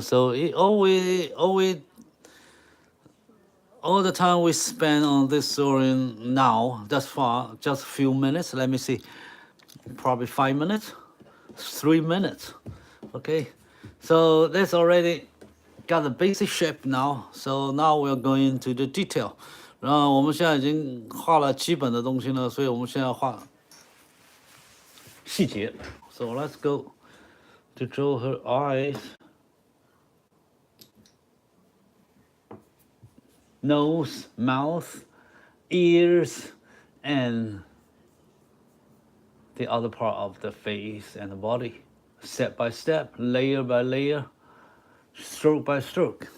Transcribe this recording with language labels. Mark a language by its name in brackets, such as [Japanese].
[English] So it always all the time we spend on this drawing now, thus far, just a few minutes. Let me see, probably 5 minutes, 3 minutes. Okay, so that's already got the basic shape now. So now we're going to the detail. [Chinese] 然后我们现在已经画了基本的东西呢，所以我们现在画细节。 [English] So let's go to draw her eyes. Nose, mouth, ears, and the other part of the face and the body, step by step, layer by layer, stroke by stroke.